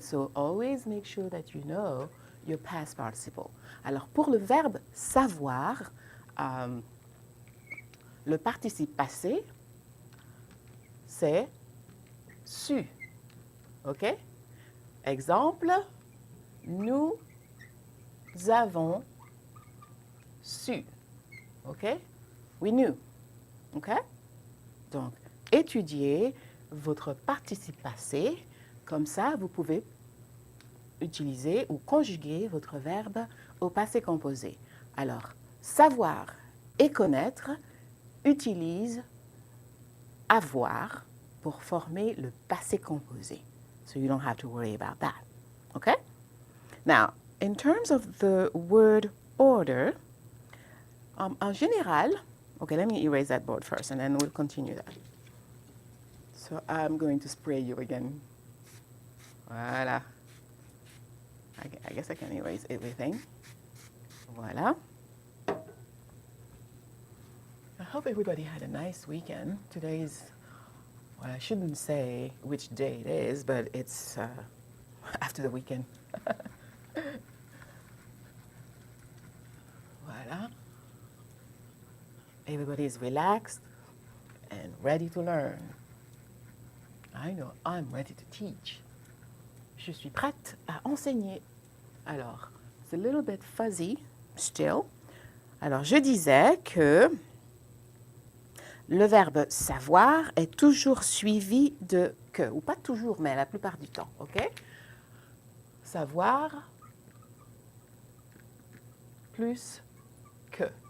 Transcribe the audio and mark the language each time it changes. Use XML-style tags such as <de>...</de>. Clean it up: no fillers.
<en>So always make sure that you know your past participle.</en> <fr>Alors, pour le verbe savoir, le participe passé, c'est su. OK? Exemple, nous avons su. OK?</fr> <en>We knew.</en> <fr>OK? Donc, étudiez votre participe passé. Comme ça, vous pouvez utiliser ou conjuguer votre verbe au passé composé. Alors, savoir et connaître utilisent avoir pour former le passé composé.</fr> <en>So you don't have to worry about that. Okay? Now, in terms of the word order,</en> <fr>en général,</fr> <en>okay, let me erase that board first and then we'll continue that. So I'm going to spray you again. Voilà. I guess I can erase everything. Voilà. I hope everybody had a nice weekend. Today is, well, I shouldn't say which day it is, but it's after the weekend. Voilà. Everybody is relaxed and ready to learn. I know, I'm ready to teach.</en> <fr>Je suis prête à enseigner.</fr> <en>Alors, it's a little bit fuzzy still.</en> <fr>Alors, je disais que le verbe savoir est toujours suivi de que, ou pas toujours, mais la plupart du temps, OK? Savoir plus que.</fr>